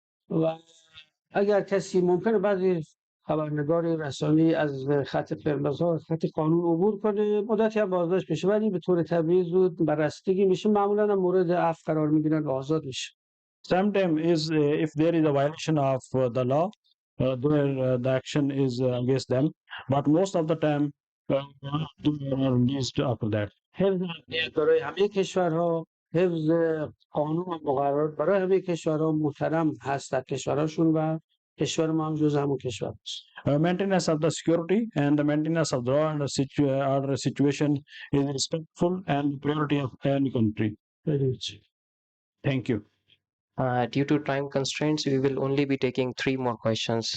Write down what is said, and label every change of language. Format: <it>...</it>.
<fa>و اگر کسی ممکنه بعضی خبرنگار رسانه‌ای از خط قرمزها خط قانون عبور کنه مدتی هم بازداشت بشه ولی به طور طبیعی زود بررسیدگی میشه معمولا هم مورد عفو قرار میگیرن و آزاد میشه.</fa> <en>Sometimes is if there is a violation of the law there the action is against them but most of the time they are released after that.</en> <fa>حفظ امنیت برای همه کشورها، حفظ قانون و مقررات برای همه کشورها محترم هست در کشورهاشون و کشور ما هم جز همون کشور است.</fa> <en>Maintenance of the security and the maintenance of the law and the order situation is respectful and priority of any country. Thank you. Due to time constraints, we will only be taking 3 more questions.</en>